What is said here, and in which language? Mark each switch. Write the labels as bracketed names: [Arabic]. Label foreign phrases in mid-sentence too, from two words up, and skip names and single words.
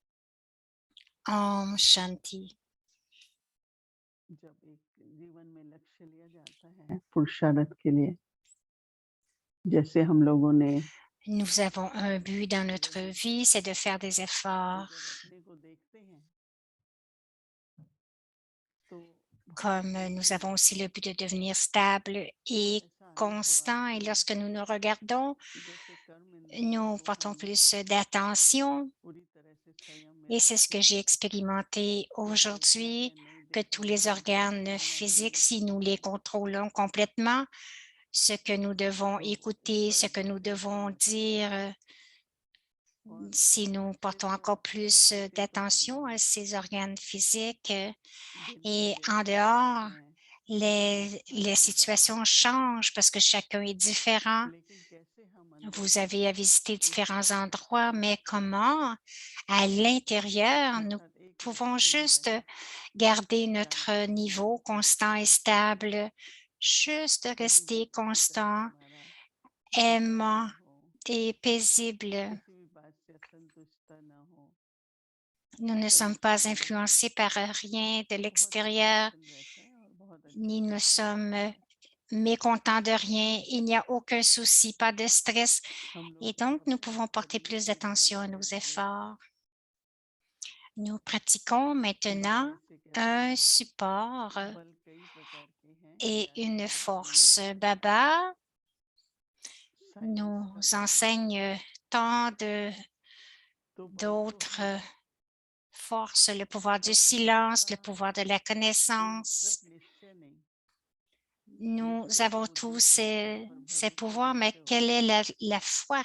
[Hindi] ओम शांति. जब एक जीवन में लक्ष्य लिया जाता है पुरुषार्थ के लिए, जैसे हम लोगों ने [French] Nous avons un but dans notre vie, c'est de faire des efforts. [Hindi] जब अपने को देखते हैं तो [French] Comme nous avons aussi le but de devenir stable et constant. Et lorsque nous nous regardons, [Hindi] जैसे कर्म [French] nous [Hindi] इंद्रियों को [French] portons [Hindi] हम [French] plus d'attention. [Hindi] पूरी तरह से संयम में [French] Et c'est ce que j'ai expérimenté aujourd'hui, que tous les organes physiques, si nous les contrôlons complètement, ce que nous devons écouter, ce que nous devons dire, si nous portons encore plus d'attention à ces organes physiques et en dehors, les situations changent parce que chacun est différent. [Hindi] लेकिन कैसे हम अंदर [French] Vous avez à visiter différents endroits, mais comment à l'intérieur, nous pouvons juste garder notre niveau constant et stable, juste rester constant, aimant et paisible. [Hindi] किसी भी बात से असंतुष्ट न हो, [French] Nous ne sommes pas influencés par rien de l'extérieur, [Hindi] रहता है और बहुत [French] ni ne sommes mécontents de rien. Il n'y a aucun souci, pas de stress. Et donc, nous pouvons porter plus d'attention à nos efforts. Nous pratiquons maintenant un support [Hindi] बल कई प्रकार के हैं [French] et une force. Baba nous enseigne tant d'autres forces, le pouvoir du silence, le pouvoir de la connaissance. Nous avons tous ces pouvoirs, mais quelle est la foi?